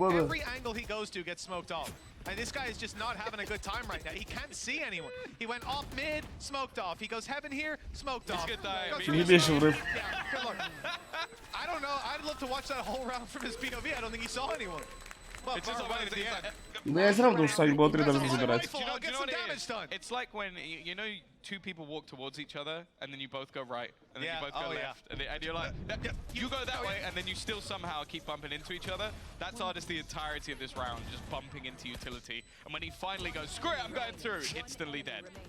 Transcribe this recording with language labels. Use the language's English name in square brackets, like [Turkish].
[English] Every angle he goes to gets smoked off. And this guy is just not having a good time right now. He can't see anyone. He went off mid, smoked off. He goes heaven here, smoked off. [Russian] Не вешал рыб. [English] Yeah, good luck. I don't know. I'd love to watch that whole round from his POV. I don't think he saw anyone. Well, It's just at the end. [Russian] Да я все равно думаю, что они будут 3 должны забирать. [English] Do you know what it is? It's like when, you know, two people walk towards each other, and then you both go right, and then Yeah. you both go left, and you're like, you go that way, and then you still somehow keep bumping into each other. That's Artist the entirety of this round, just bumping into utility. And when he finally goes, screw it, I'm going through, instantly dead.